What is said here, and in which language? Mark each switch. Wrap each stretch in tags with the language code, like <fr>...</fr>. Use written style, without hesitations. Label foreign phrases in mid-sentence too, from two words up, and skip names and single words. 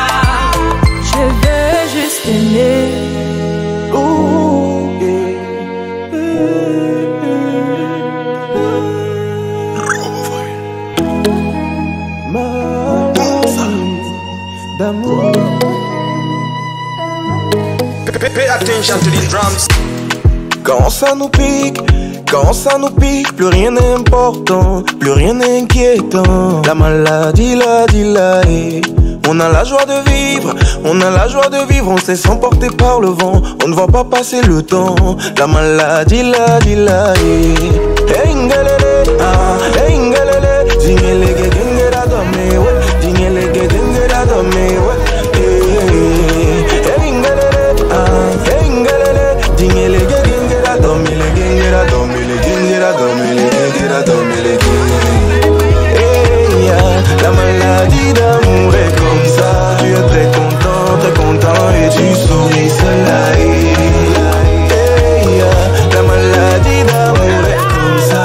<fr>Je veux juste aimer. D'amour.</fr> <en>Pay attention to these drums.</en> <fr>Quand ça nous pique, plus rien n'est important, plus rien n'est inquiétant. La maladie, on a la joie de vivre, on se laisse emporter par le vent, on ne voit pas passer le temps. La maladie, hey ngalele, hey ngalele, dingelege dingera dame, dingelege dingera dame, hey ngalele, dingelege dingera dame, la maladie d'amour est comme ça. Tu es très content et tu souris cela. La maladie d'amour est comme ça.</fr>